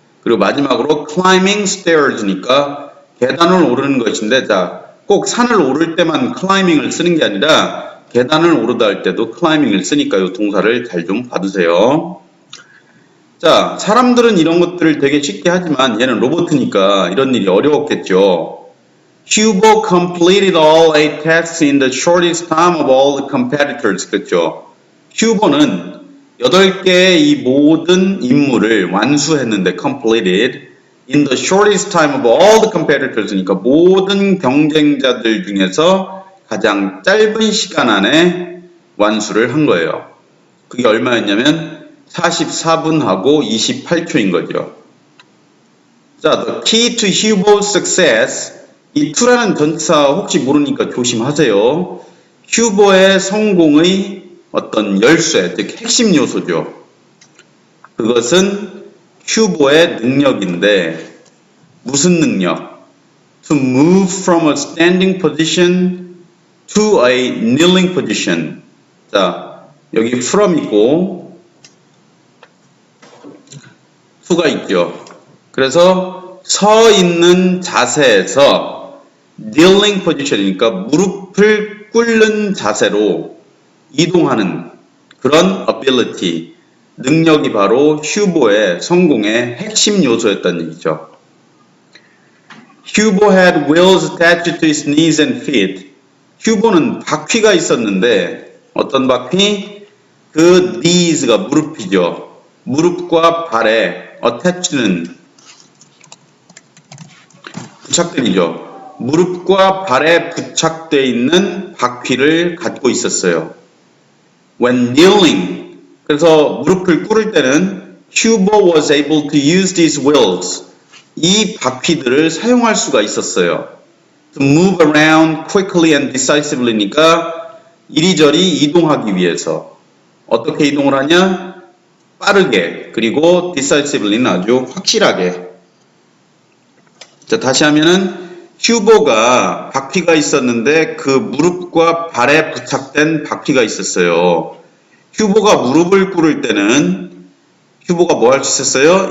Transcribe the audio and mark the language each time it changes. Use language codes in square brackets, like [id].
[ko] 그리고 마지막으로 [en] climbing stairs [ko] 니까 계단을 오르는 것인데, 자, 꼭 산을 오를 때만 climbing을 쓰는 게 아니라 계단을 오르다 할 때도 climbing을 쓰니까 이 동사를 잘 좀 봐두세요. 자, 사람들은 이런 것들을 되게 쉽게 하지만 얘는 로봇이니까 이런 일이 어려웠겠죠. [en] Hugo completed all 8 tasks in the shortest time of all the competitors. [ko] 그렇죠? 휴버는 8개의 이 모든 임무를 완수했는데 [en] completed in the shortest time of all the competitors [ko] 니까 모든 경쟁자들 중에서 가장 짧은 시간 안에 완수를 한 거예요. 그게 얼마였냐면 44분하고 28초인 거죠. [en] 자, the key to Hugo's success. [ko] 이 to라는 전치사 혹시 모르니까 조심하세요. 휴버의 성공의 어떤 열쇠, 즉 핵심 요소죠. 그것은 휴버의 능력인데 무슨 능력? [en] To move from a standing position to a kneeling position. [ko] 자, 여기 from 있고 to가 있죠. 그래서 서 있는 자세에서 [en] kneeling position [ko] 이니까 무릎을 꿇는 자세로 이동하는 그런 ability, 능력이 바로 휴버의 성공의 핵심 요소였다는 얘기죠. [en] Hugo had wheels attached to his knees and feet. [ko] 휴버는 바퀴가 있었는데 어떤 바퀴? 그 knees가 무릎이죠. 무릎과 발에 attached는 부착들이죠. 무릎과 발에 부착되어 있는 바퀴를 갖고 있었어요. [en] When kneeling, [ko] 그래서 무릎을 꿇을 때는 [en] Hugo was able to use these wheels, [ko] 이 바퀴들을 사용할 수가 있었어요. [en] To move around quickly and decisively니까 [ko] 이리저리 이동하기 위해서. 어떻게 이동을 하냐? 빠르게, 그리고 decisively는 아주 확실하게. 자, 다시 하면은 휴버가 바퀴가 있었는데 그 무릎과 발에 부착된 바퀴가 있었어요. 휴버가 무릎을 꿇을 때는 휴버가 뭐 할 수 있었어요?